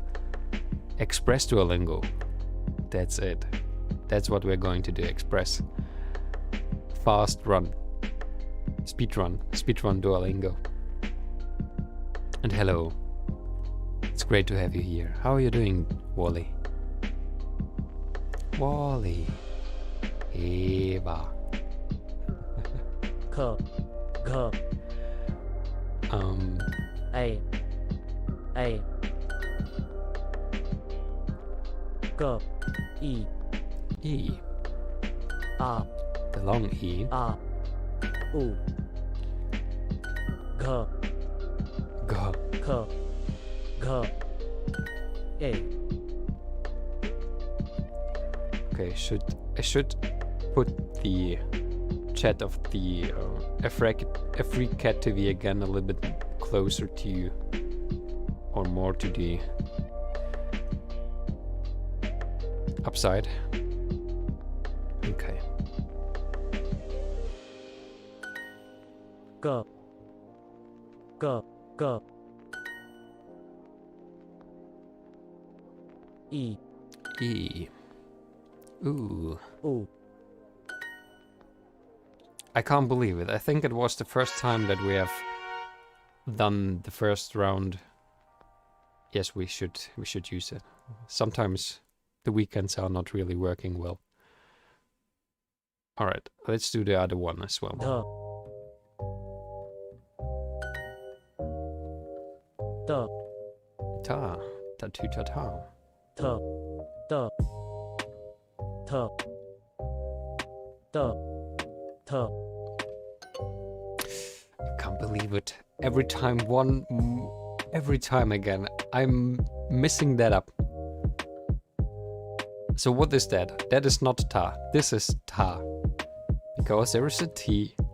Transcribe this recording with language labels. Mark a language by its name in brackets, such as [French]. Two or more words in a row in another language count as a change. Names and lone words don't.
[English] Express Duolingo. That's it. That's what we're going to do. Express. Fast run. Speed run. Speed run Duolingo. And hello. It's great to have you here. How are you doing, Wally? Wally. Eva. Ko. Go. A. Go. E. E. A. The long E. A. U. Go. Go. Ko. Go. A. Okay, I should put the chat of the Africat TV again a little bit closer to you, or more to the upside. Okay. Go. Go. Go. E. E. Ooh. U. I can't believe it. I think it was the first time that we have done the first round. Yes, we should use it. Sometimes the weekends are not really working well. Alright, let's do the other one as well. Da. Ta. Ta-tu-ta-ta. Ta. Da. Ta. Da. Ta. I can't believe it. Every time again, I'm messing that up. So what is that? That is not ta. This is ta. Because there is a T.